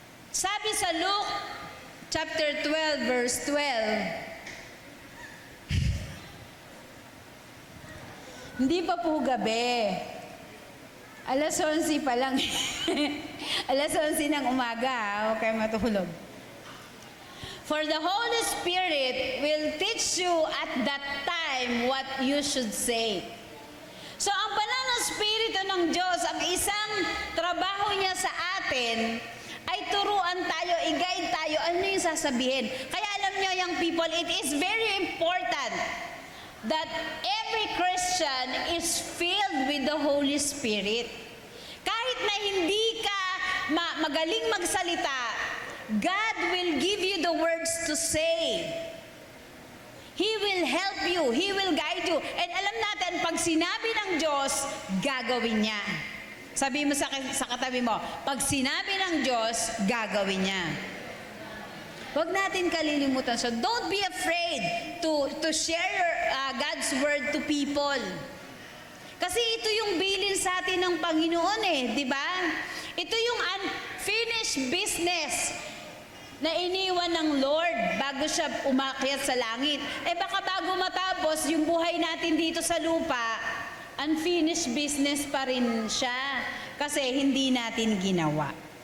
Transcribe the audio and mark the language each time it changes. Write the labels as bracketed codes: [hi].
[tl] Sabi sa Luke chapter 12 verse 12, hindi pa po gabi. Alas 11 pa lang. Alas 11 ng umaga, huwag kayo matulog. [en] "For the Holy Spirit will teach you at that time what you should say." [tl] So ang banal na Espiritu ng Diyos, ang isang trabaho niya sa atin, ay turuan tayo, i-guide tayo, ano yung sasabihin. Kaya alam niyo, [en] young people, it is very important that every Christian is filled with the Holy Spirit. [tl] Kahit na hindi ka magaling magsalita, [en] God will give you the words to say. He will help you. He will guide you. [tl] And alam natin, pag sinabi ng Diyos, gagawin niya. Sabi mo sa katabi mo, pag sinabi ng Diyos, gagawin niya. Huwag natin kalilimutan. [en] So don't be afraid to share God's word to people. [tl] Kasi ito yung bilin sa atin ng Panginoon di ba? Ito yung unfinished business na iniwan ng Lord bago siya umakyat sa langit. Baka bago matapos yung buhay natin dito sa lupa, unfinished business pa rin siya kasi hindi natin ginawa.